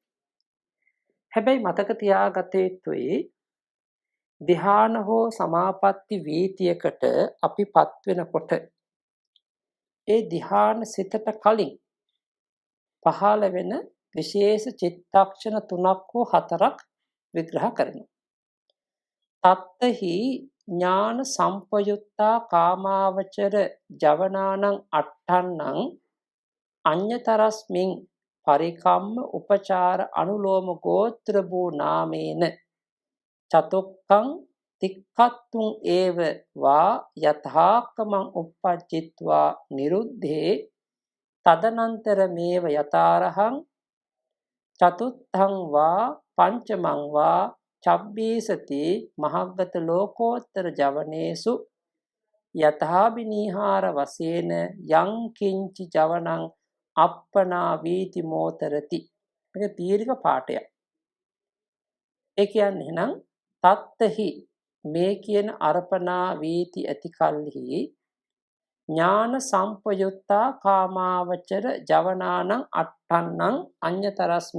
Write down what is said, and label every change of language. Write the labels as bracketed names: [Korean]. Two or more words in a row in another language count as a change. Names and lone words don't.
[Sinhala] හැබැයි මතක තියාගත යුතුයි ධ්‍යාන හෝ සමාපatti වීතියකට අපිපත් වෙනකොට ඒ ධ්‍යාන සිතට කලින් පහළ වෙන විශේෂ චිත්තක්ෂණ 3ක් හෝ 4ක් විග්‍රහ කරනවා. [Pali] තත්තහි ඥාන සම්පයුත්තා කාමාවචර ජවනානං අට්ඨන්නං අඤ්‍යතරස්මින් පරිකම්ම උපචාර අනුලෝම ගෝත්‍ර භූ නාමේන චතුක්ඛං තික්ඛත්තුං ඒව වා යථාකමං uppajjitva නිරුද්ධේ තදනන්තර මේව යතාරහං චතුත්ථං වා පංචමං වා චබ්බීසති මහග්ගත ලෝකෝත්තර ජවනේසු යථාබිනීහාර වශයෙන් යං කිංචි ජවනං අප්පනා වීති මෝතරති. [Sinhala] මේක දීර්ඝ පාඨයක්. ඒ කියන්නේ නම් තත්තහි මේ කියන අර්පණා වීති ඇති කල්හි [Pali] ඥාන සම්පයුත්තා කාමාවචර ජවනානං අට්ඨන්නං අඤ්‍යතරස්මි.